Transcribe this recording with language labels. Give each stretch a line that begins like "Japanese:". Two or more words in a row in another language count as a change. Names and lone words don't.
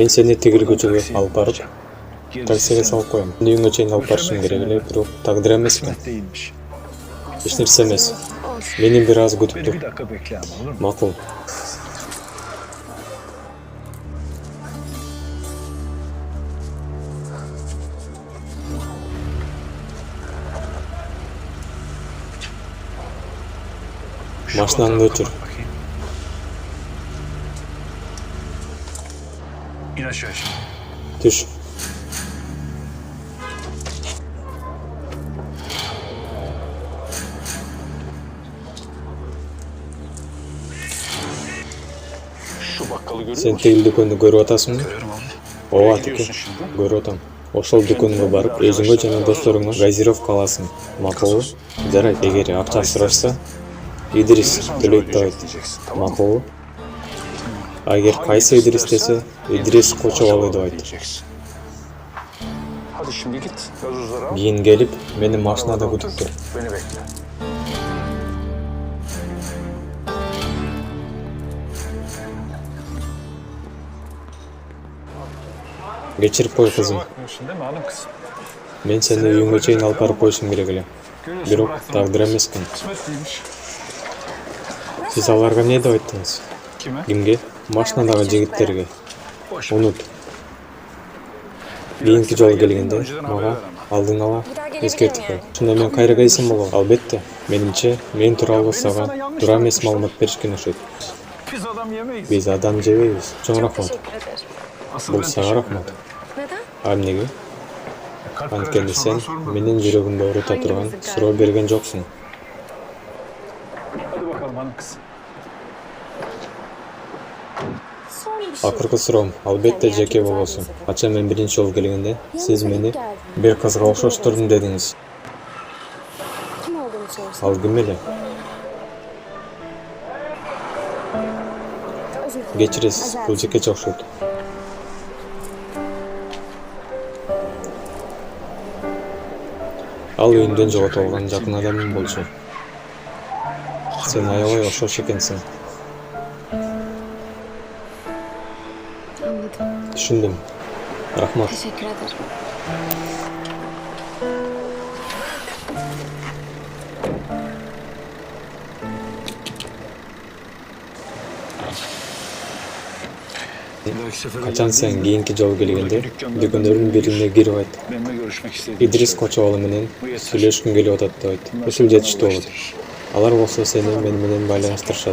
Kyrgyz: Мен сени тигил көчөгө алып барып, таксиге салып коем. Үйүңө чейин алып барышым керек эле, бирок тагдыр эмес экен.
Turkish: Değilmiş.
Kyrgyz: Эч нерсе эмес. Мени бир аз күтүп
Turkish: Beni
Kyrgyz: тур.
Turkish: bir dakika bekle ama olur mu?
Kyrgyz: Макул. Машинаңды өчүр.
Turkish: Bakayım. İn aşağı şimdi.
Kyrgyz: Түш.
Turkish: Şu bakkalı görüyor
Kyrgyz: Сен
Turkish: musun?
Kyrgyz: тигил дүкөндү көрүп атасыңбы?
Turkish: Görüyorum abi.
Kyrgyz: Ооба,
Turkish: Nereye
Kyrgyz: атеке.
Turkish: gidiyorsun şimdi?
Kyrgyz: Көрүп атам. Ошол дүкөнгө барып, өзүңө жана досторуңа газировка аласың. Макулбу? Жарайт, эгер акча сурашса, Идрис төлөйт деп айт.
Turkish: Diyeceksin, tamam mı?
Kyrgyz: Макулбу? Эгер кайсы Идрис десе, Идрис Кочобалы деп айт.
Turkish: Diyeceksin. Hadi şimdi git. Gazozları al.
Kyrgyz: Кийин келип, мени машинада күтүп тур.
Turkish: Beni bekle.
Kyrgyz: Кечирип кой, кызым.
Turkish: Bakmıyorsun değil mi hanım kız?
Kyrgyz: Мен сени үйүңө чейин алып барып коюшум керек эле.
Turkish: Görüyorsun
Kyrgyz: Бирок
Turkish: bıraktım.
Kyrgyz: тагдыр эмес экен.
Turkish: Kısmet değilmiş.
Kyrgyz: Сиз аларга эмне деп айттыңыз?
Turkish: Kime?
Kyrgyz: Кимге? Машинадагы жигиттерге.
Turkish: Boş ver.
Kyrgyz: Унут. Кийинки жолу келгенде мага алдын ала эскертип кой. Ошондо мен кайра келсем болот. Албетте, менимче мен тууралуу сага туура эмес маалымат беришкен окшойт.
Turkish: Biz adam yemeyiz.
Kyrgyz: Биз адам жебейбиз. Чоң рахмат.
Turkish: Teşekkür ederim. Asıl
Kyrgyz: Бул
Turkish: ben
Kyrgyz: сага
Turkish: teşekkür
Kyrgyz: рахмат.
Turkish: ederim. Neden?
Kyrgyz: А эмнеге?
Turkish: Kalp
Kyrgyz: Анткени
Turkish: krizi
Kyrgyz: сен
Turkish: sonra sorma.
Kyrgyz: менин жүрөгүмдү оорута турган суроо берген жоксуң.
Turkish: Hadi bakalım hanım kız. Son bir şey.
Kyrgyz: Акыркы суроом албетте жеке болосу. Ача мен биринчи жолу келгенде сиз мени бир кызга окшоштурдум дедиңиз.
Turkish: Kim olduğunu sorsan.
Kyrgyz: Ал ким эле?
Turkish: Özür dilerim.
Kyrgyz: Кечиресиз, бул жекече окшойт. Ал үйүндөн жоготуп алган жакын адамым болчу. Сен аябай окшош экенсиң.
Turkish: Anladım.
Kyrgyz: Түшүндүм. Рахмат.
Turkish: Teşekkür ederim.
Kyrgyz: Качан сен кийинки жолу келгенде дүкөндөрдүн бирине кирип айт.
Turkish: Benimle görüşmek istediğini
Kyrgyz: Идрис
Turkish: söyle.
Kyrgyz: Кочобалы менен сүйлөшкүм келип атат деп айт. Ушул жетиштүү болот. Алар болсо сени мени менен байланыштырышат.